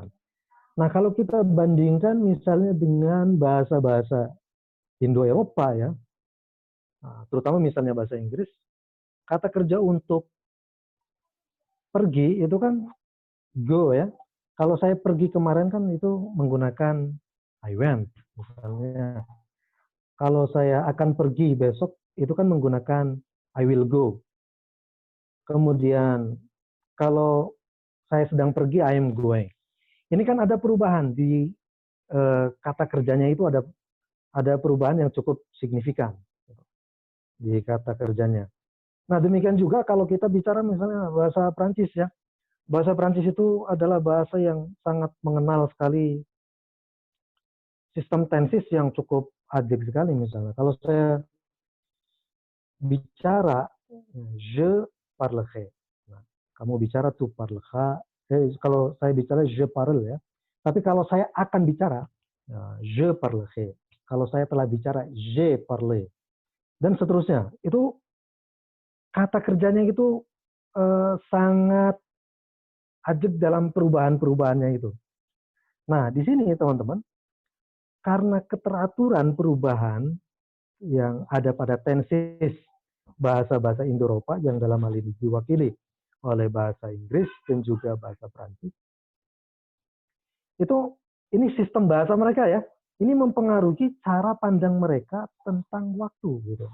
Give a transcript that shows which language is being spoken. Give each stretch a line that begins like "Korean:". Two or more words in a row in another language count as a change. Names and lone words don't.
Indonesian: Nah kalau kita bandingkan misalnya dengan bahasa-bahasa Indo-Eropa ya, terutama misalnya bahasa Inggris, kata kerja untuk pergi itu kan go ya. Kalau saya pergi kemarin kan itu menggunakan
English: I went
Indonesian: misalnya. Kalau saya akan pergi besok itu kan menggunakan
English: I will go.
Indonesian: Kemudian kalau saya sedang pergi
English: I am going.
Indonesian: Ini kan ada perubahan di kata kerjanya itu ada perubahan yang cukup signifikan di kata kerjanya. Nah, demikian juga kalau kita bicara misalnya bahasa Prancis ya. Bahasa Prancis itu adalah bahasa yang sangat mengenal sekali sistem tenses yang cukup ajak sekali misalnya. Kalau saya bicara
French: je parlerai.
Indonesian: Nah, kamu bicara
French: tu parleras.
Indonesian: Kalau saya bicara
French: je parle
Indonesian: ya. Tapi kalau saya akan bicara
French: je parlerai.
Indonesian: Kalau saya telah bicara
French: je parle
Indonesian: dan seterusnya. Itu kata kerjanya itu sangat ajak dalam perubahan-perubahannya itu. Nah, di sini teman-teman, karena keteraturan perubahan yang ada pada tenses bahasa-bahasa Indo-Eropa yang dalam hal ini diwakili oleh bahasa Inggris dan juga bahasa Prancis, itu ini sistem bahasa mereka ya, ini mempengaruhi cara pandang mereka tentang waktu gitu.